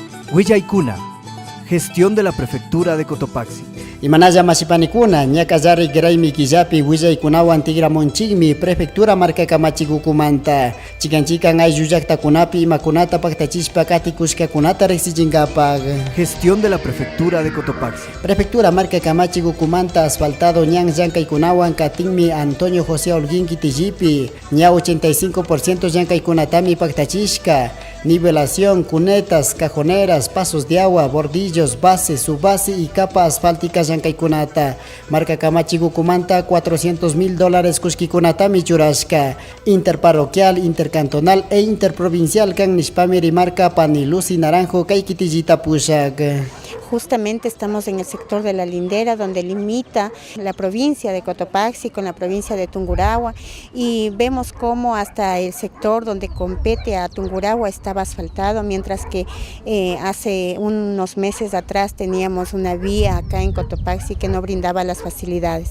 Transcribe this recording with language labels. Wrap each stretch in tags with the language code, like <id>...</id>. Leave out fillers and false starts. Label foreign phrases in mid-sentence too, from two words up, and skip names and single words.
<es>Huillaykuna, gestión de la prefectura de Cotopaxi.</es> <qu>Imanalla masipanikuna, ñakallari graymi killapi willaykunawan tigramonchikmi prefectura markakamachikukumanta. Chikanchikan ayllu llaqtakunapi imakunata paktachispa katikushkakunata riqsichinkapak.</qu> <es>Gestión de la prefectura de Cotopaxi.</es> <qu>Prefectura markakamachikukumanta asfaltado ñan llankaykunawan katinmi Antonio José Holguín Kitillipi. Ña 85% llankaykunatami paktachishka.</qu> <es>Nivelación, cunetas, cajoneras, pasos de agua, bordillos, base, subbase y capa asfáltica llankaykunata.</es> <qu>Markakamachikukumanta $400,000 kushkikunatami churashka.</qu> <es>Interparroquial, intercantonal e interprovincial</es> <qu>kan nishpami rimarka Pani Luz y Naranjo kay kitillita pushak.</qu> <es>Justamente estamos en el sector de la Lindera, donde limita la provincia de Cotopaxi con la provincia de Tungurahua, y vemos cómo hasta el sector donde compete a Tungurahua estaba asfaltado, mientras que hace unos meses atrás teníamos una vía acá en Cotopaxi que no brindaba las facilidades.</es>